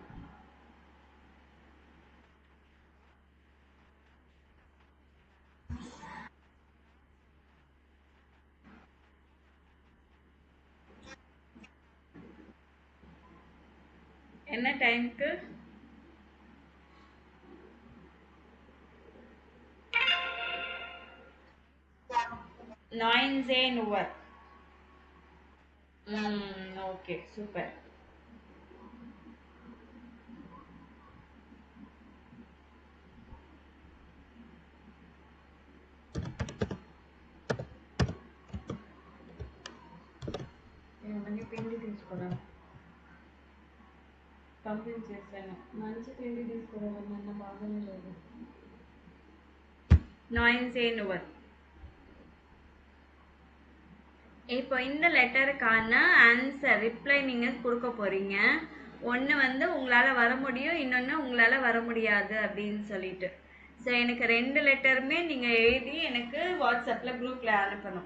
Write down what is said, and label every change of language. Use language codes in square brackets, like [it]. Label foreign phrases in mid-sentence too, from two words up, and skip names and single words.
[ta] என்ன டைம்க்கு? 9 [en] okay super. [te] ఏమని పిండి తీసుకురా, పంపించేసాను. మంచి పిండి తీసుకురా, నన్న బాగానే లేదు. [ta] 9 இப்போ இந்த லெட்டருக்கான [en] answer reply [ta] நீங்கள் கொடுக்க போகிறீங்க. ஒன்று வந்து உங்களால் வர முடியும், இன்னொன்று உங்களால் வர முடியாது அப்படின்னு சொல்லிட்டு. ஸோ எனக்கு 2 லெட்டருமே நீங்கள் எழுதி எனக்கு வாட்ஸ்அப்பில் குரூப்பில் அனுப்பணும்.